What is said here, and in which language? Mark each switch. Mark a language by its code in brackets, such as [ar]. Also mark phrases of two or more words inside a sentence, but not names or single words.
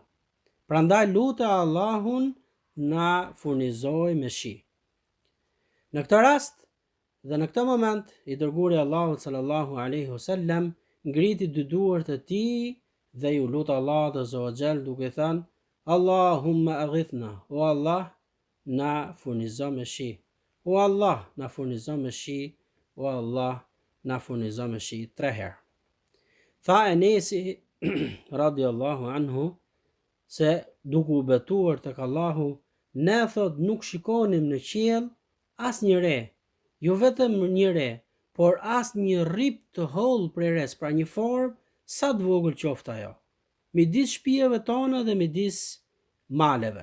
[sq] Prandaj lutë Allahun na furnizoj me shi. Në këtë rast dhe në këtë moment I dërguari Allahut [ar] صلى الله عليه وسلم [sq] ngriti dy duart e tij dhe I lut Allahut [ar] عز وجل [sq] duke thënë: [ar] اللهم أغثنا, [sq] o Allah na furnizo me shi. O Allah na furnizo me shi. O Allah na furnizo me shi 3 herë. Tha Enesi [ar] رضي الله عنه [sq] se duke u betuar tek Allahu, ne thot nuk shikonim në qiell as një re, jo vetëm një re, por as një rrip të hollë prej res, pra një formë sa të vogël qoftë ajo, midis shtëpive tona dhe midis maleve.